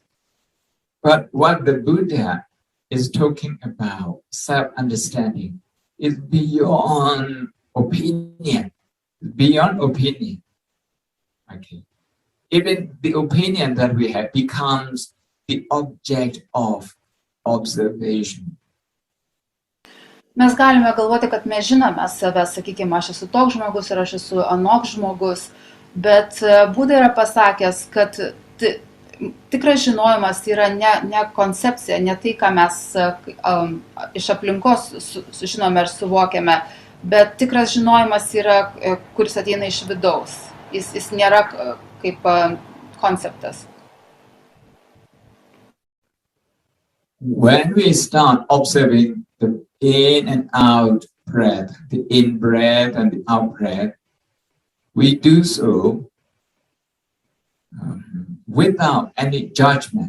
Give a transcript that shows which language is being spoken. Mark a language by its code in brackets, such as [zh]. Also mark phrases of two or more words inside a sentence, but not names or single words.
[en] But what the Buddha is talking about, self-understanding, is beyond opinion. Beyond opinion. Okay. Even the opinion that we have becomes the object of observation. [lt] Mes galime galvoti, kad mes žinome save, sakykime, aš esu toks žmogus ir aš esu anoks žmogus, bet Buda yra pasakęs, kad tikras žinojimas yra ne koncepcija, ne tai, ką mes iš aplinkos žinome ir suvokiame, bet tikras žinojimas yra, kuris ateina iš vidaus. Jis nėra kaip konceptas. [en] When we start observing the in and out breath, the in breath and the out breath, we do so without any judgment.